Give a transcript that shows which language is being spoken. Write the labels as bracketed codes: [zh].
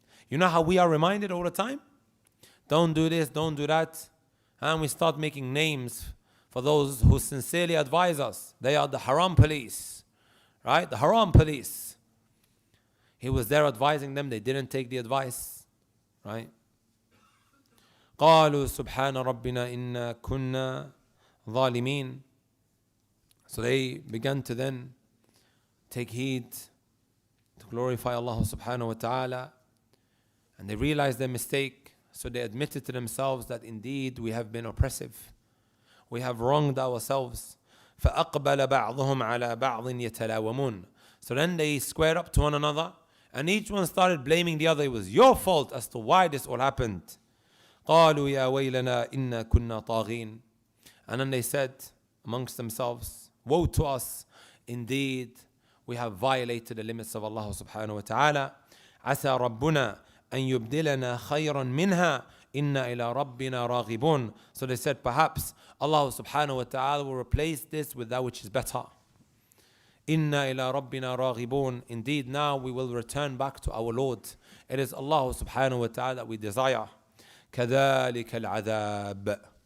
[en] You know how we are reminded all the time? Don't do this, don't do that. And we start making names for those who sincerely advise us. They are the haram police. Right? The haram police. He was there advising them. They didn't take the advice. Right? [ar] قالوا سبحان ربنا إنا كنا ظالمين. [en] So they began to then take heed to glorify Allah subhanahu wa ta'ala, and they realized their mistake. So they admitted to themselves that indeed we have been oppressive. We have wronged ourselves. [ar] فَأَقْبَلَ بَعْضُهُمْ عَلَى بَعْضٍ يَتَلَاوَمُونَ. [en] So then they squared up to one another, and each one started blaming the other. It was your fault as to why this all happened. [ar] قالوا يا ويلنا إنا كنا طاغين. [en] And then they said amongst themselves, woe to us, indeed we have violated the limits of Allah subhanahu wa ta'ala. [ar] عسى ربنا أن يبدلنا خيرا منها إنا إلى ربنا راغبون. [en] So they said, perhaps Allah subhanahu wa ta'ala will replace this with that which is better. [ar] إنا إلى ربنا راغبون. [en] Indeed, now we will return back to our Lord. It is Allah subhanahu wa ta'ala that we desire. [ar] كذلك العذاب.